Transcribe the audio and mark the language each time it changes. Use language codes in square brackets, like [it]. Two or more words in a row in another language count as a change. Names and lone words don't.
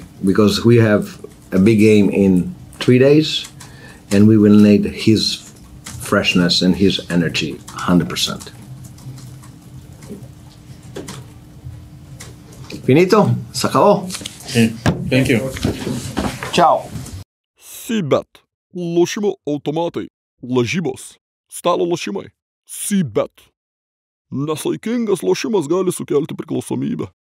[en] Because we have a big game in 3 days, and we will need his freshness and his energy 100%. [es] Finito, se acabó. [en] Thank you. Ciao. [lt] Sybet. Lošimo automatai. Lažybos. Stalo lošimai. Sybet. Nesaikingas lošimas gali sukelti priklausomybę.